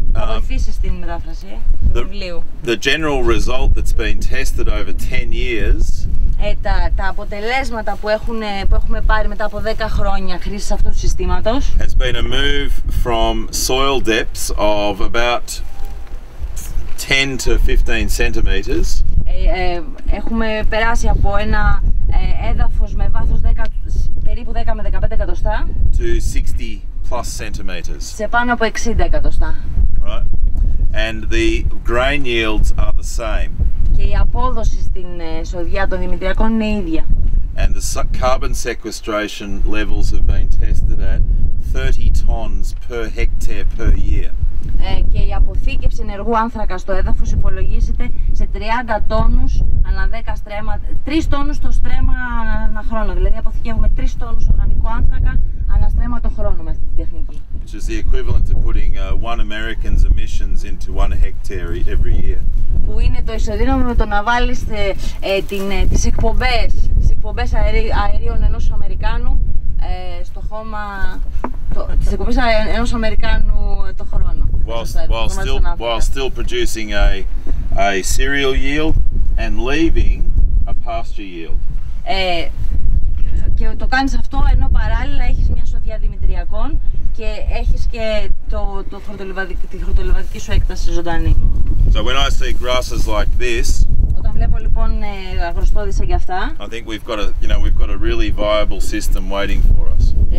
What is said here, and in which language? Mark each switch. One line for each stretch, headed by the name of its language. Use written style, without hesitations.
Greek: θα βοηθήσει στην μετάφραση του βιβλίου.
English: The general result that's been tested over 10 years.
Greek: Τα αποτελέσματα που έχουμε πάρει μετά από 10 χρόνια χρήσης αυτού του συστήματος
English: has been a move from soil depths of about 10 to 15 centimeters.
Greek: Έχουμε περάσει από ένα έδαφος με βάθος περίπου 10 με 15 εκατοστά
English: to 60 plus centimeters.
Greek: Σε πάνω από 60 εκατοστά.
English: Right. And the grain yields are the same.
Greek: Και η απόδοση στην σοδιά των δημητριακών είναι ίδια.
English: And the carbon sequestration levels have been tested at 30 tons per hectare per year.
Greek: Και η αποθήκευση αποθήκευση ενεργού άνθρακα στο έδαφος υπολογίζεται σε 30 τόνους ανά 10 στρέμμα, 3 τόνους το στρέμμα ανά χρόνο. Δηλαδή αποθηκεύουμε 3 τόνους οργανικού άνθρακα ανά στρέμμα το χρόνο με αυτή τη τεχνική.
English: Which is the equivalent to putting one American's emissions into 1 hectare every year.
Greek: Που είναι το ισοδύναμο με το να βάλεις τις εκπομπές αερίων ενός Αμερικάνου στο χώμα, τις εκπομπές ενός Αμερικάνου το χρόνο.
English: While still producing a cereal yield and leaving a pasture yield.
Greek: Και το κάνεις αυτό ενώ παράλληλα έχεις μια σοδιά δημητριακών και έχεις και τη χορτολιβαδική σου έκταση ζωντανή.
English: So when I see grasses like this,
Greek: όταν βλέπω λοιπόν αγροστόδη σαν κι αυτά,
English: I think we've got a really viable system waiting for us.